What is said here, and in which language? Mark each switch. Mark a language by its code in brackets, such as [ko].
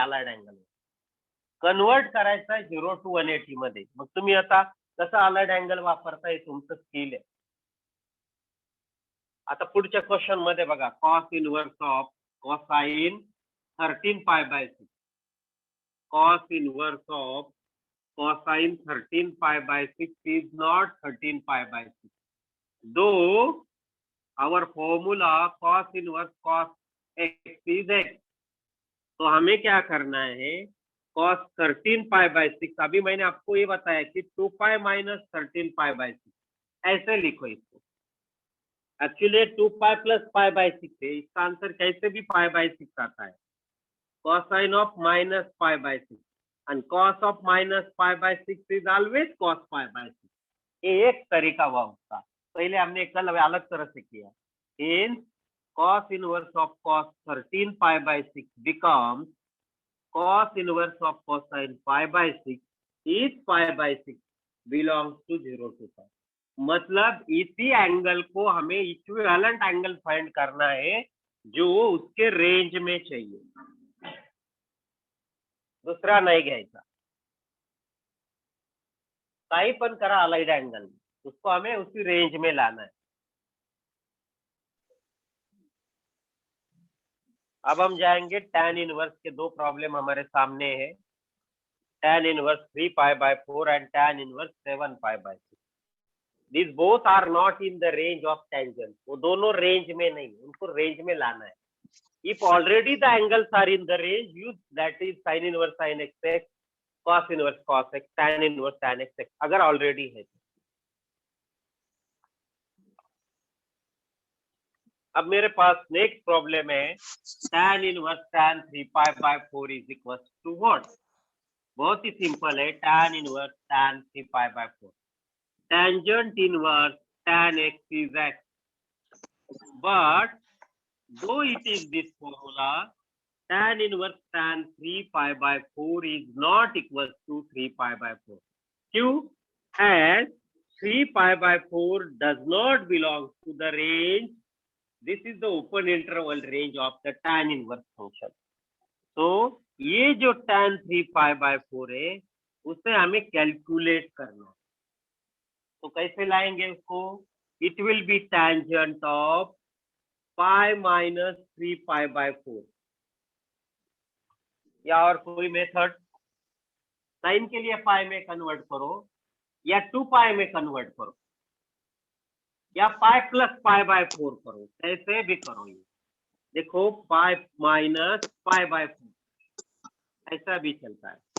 [mr] Allied angle convert करायचा 0 to 180 मध्ये. मग तुम्ही आता कसं अलाइड अँगल वापरता, हे तुमचं स्किल आहे. आता पुढच्या क्वेश्चन मध्ये बघा, cos inverse of cosine 13 pi by 6. [en] Cos inverse of cosine 13 pi by 6 is not 13 pi by 6. Though our formula cos inverse cos x is x. [hi] तो हमें क्या करना है, cos 13 pi by 6, अभी मैंने आपको ये बताया कि 2 pi minus 13 pi by 6, ऐसे लिखो इसको. Actually 2 pi plus pi by 6 है, इसका आंसर कैसे भी pi by 6 आता है. [en] Cosine of minus pi by 6 and cos of minus pi by 6 is always cos pi by 6. [hi] ये एक तरीका हुआ उसका. पहले हमने कल अलग तरह से किया. [en] Hence cos inverse of cos 13 pi by 6 becomes cos inverse of cosine pi by 6 is pi by 6 belongs to 0 to pi. [hi] मतलब इसी एंगल को हमें इक्विवेलेंट एंगल फाइंड करना है जो उसके रेंज में चाहिए, [mr] दुसरा नाही घ्यायचा. काही पण करा [hi] अलाइड एंगल, उसको हमें उसी रेंज में लाना है. अब हम जाएंगे tan इनवर्स के. दो प्रॉब्लम हमारे सामने है, tan inverse 3 pi by 4 and tan inverse 7 pi by 6. [en] These both are not in the range of tangent. [hi] वो दोनों रेंज में नहीं, उनको रेंज में लाना है. [en] If already the angles are in the range, use that is sin inverse sin x, cos inverse cos x, tan inverse tan x, [hi] अगर already है. अब मेरे पास नेक्स्ट प्रॉब्लम है, tan inverse tan 3 pi by 4 [en] Is equal to what. [hi] बहुत ही simple है, tan inverse tan 3 pi by 4. [en] Tangent inverse tan x is x, but though it is this formula, tan inverse tan 3 pi by 4 is not equal to 3 pi by 4. [hi] क्यों? [en] As 3 pi by 4 does not belong to the range. This is the open interval range of the tan inverse function. [hi] So ये जो tan 3 pi by 4 है, उसे हमें calculate करना है. तो कैसे लाएंगे उसको? [en] It will be tangent of pi minus 3 pi by 4. [hi] या और कोई मेथड? साइन के लिए पाई में कन्वर्ट करो, या 2 पाई में कन्वर्ट करो, या पाई प्लस पाई बाय 4 करो, कैसे भी करो. ये देखो, पाई माइनस पाई बाय 4 ऐसा भी चलता है.